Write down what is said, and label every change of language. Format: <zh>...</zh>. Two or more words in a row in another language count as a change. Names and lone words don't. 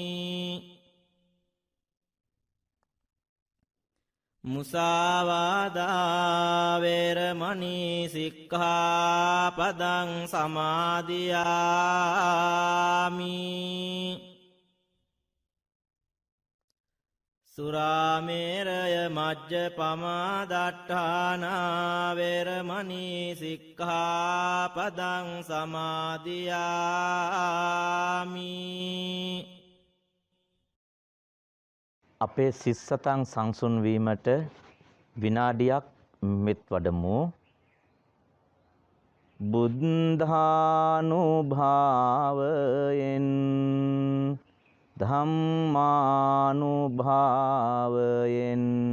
<pi>มุสาวาดาเวรมณีสิกขาปดังสมาธิยามิสุราเมรยมัจจปมาดัฏฐานาเวรมณีสิกขาปดังสมาธิยามิ</pi> <si>අපේ සිස්සතන් සංසුන් වීමට විනාඩියක් මෙත් වඩමු.</si> <pi>බුද්ධානුභාවයෙන් ධම්මානුභාවයෙන්</pi>